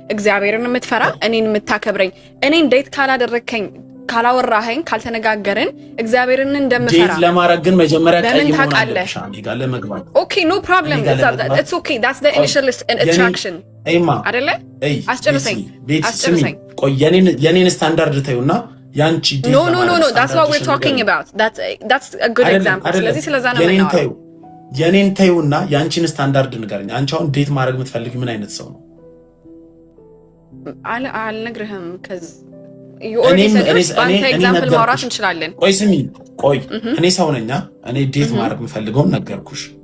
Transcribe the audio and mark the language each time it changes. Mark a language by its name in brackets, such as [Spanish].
[Amharic] እግዚአብሔርን የምትፈራ እኔን የምታከብረኝ እኔን ዴት ካላደረከኝ ካላወራኸኝ ካልተነጋገርን እግዚአብሔርን እንደምፈራ ዴት ለማድረግ ግን መጀመሪያ ቀይ መሆን አለብሽ ጋር ለመግባት [English] ኦኬ ኖ ፕሮብለም ኢትስ ኦኬ that's the initial attraction ኤማ [Amharic] አይደለ? አስጨርሰኝ ቆይ የኔን ስታንዳርድ ተይውና ያንቺ ዴት [English] no that's what we're talking about that's a good example [Amharic] ስለዚህ ስለዛ ነው የምናወራው የኔን ተይውና ያንቺን ስታንዳርድ ንገረኝ አንቺ አሁን ዴት ማድረግ የምትፈልጊው ምን አይነት ሰው ነው አልነግርህም ከዚህ [English] you already said [Amharic] አንተ ኤግዛምፕል ማውራት እንችላለን ቆይ ስሚ ቆይ እኔ ሰው ነኝ እኔ ዴት ማድረግ የምፈልገው ነገርኩሽ